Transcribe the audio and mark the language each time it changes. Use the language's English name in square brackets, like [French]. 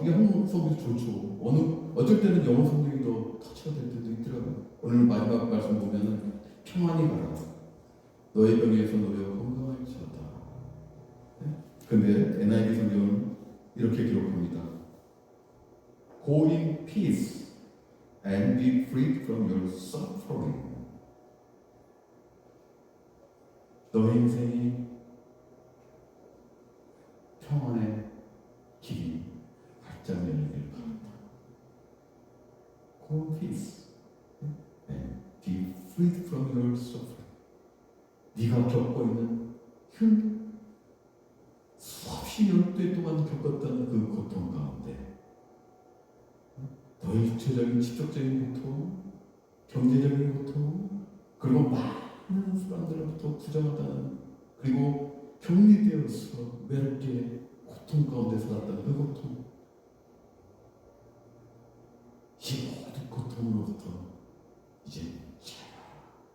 [Korean] 이게 한국 성경이 좋죠. 어쩔 때는 영어 성경이 더 터치가 될 때도 있더라고요. 오늘 마지막 말씀 보면은 평안히 가라. 너의 병에서 놓여 건강할지어다. 근데 NIV 성경은 이렇게 기록합니다. [English] Go in peace and be freed from your suffering. [Korean] 너의 인생이 평안의 길이 활짝 열리길 바란다. [English] Go in peace and be freed from your suffering. [Korean] 네가 겪고 있는 수없이 12해 동안 겪었던 그 고통 가운데 너의 육체적인 직접적인 고통, 경제적인 고통, 그리고 많은 사람들로부터 부정하다는, 그리고 격리되어서 외롭게 고통 가운데 살았던 그 고통, 이 모든 고통으로부터 이제 자유하라.